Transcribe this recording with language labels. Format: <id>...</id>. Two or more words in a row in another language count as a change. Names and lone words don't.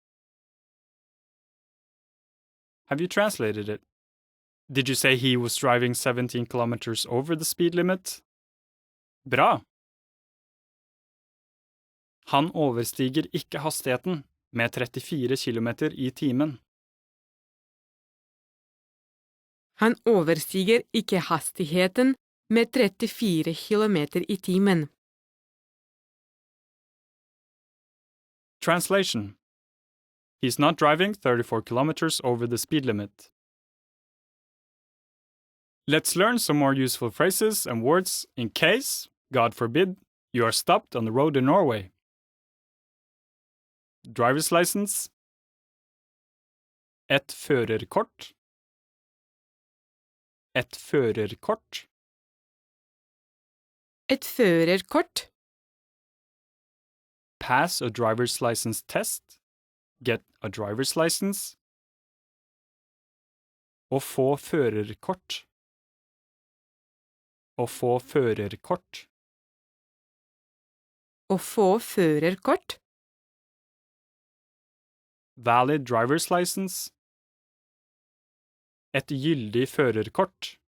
<en>Have you translated it? Did you say he was driving 17 kilometers over the speed limit?</en> <no>Bra! Han overstiger ikke hastigheten med 34 kilometer i timen. Han overstiger ikke hastigheten med 34 kilometer i timen.</no> <en>Translation. He's not driving 34 kilometers over the speed limit. Let's learn some more useful phrases and words in case, God forbid, you are stopped on the road in Norway. Driver's license.</en> <no>Et førerkort. Et førerkort. Et førerkort.</no> <en>Pass a driver's license test. Get a driver's license.</en> <no>Å få førerkort. Å få førerkort. Å få førerkort.</no> <en>Valid driver's license.</en> <no>Et gyldig førerkort.</no>